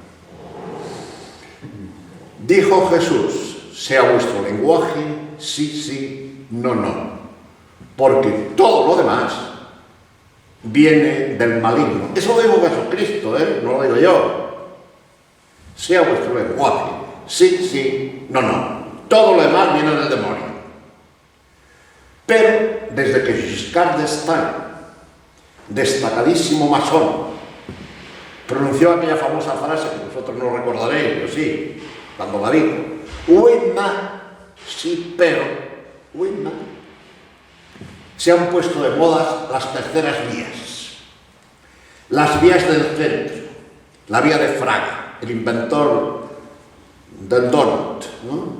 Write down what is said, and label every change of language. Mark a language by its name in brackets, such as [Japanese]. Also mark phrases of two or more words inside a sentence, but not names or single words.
[Spanish] Dijo Jesús, sea vuestro lenguaje sí, sí, no, no, porque todo lo demás viene del maligno. Eso lo dijo Jesucristo, no lo digo yo. Sea vuestro lenguaje sí, sí, no, no. Todo lo demás viene del demonio. Pero desde que Giscard d'Estaing, destacadísimo masón, pronunció aquella famosa frase que vosotros no recordaréis, yo sí, cuando la dijo, oui, sí, pero, oui, se han puesto de moda las terceras vías. Las vías del centro, la vía de Fraga, el inventor del donut, ¿no?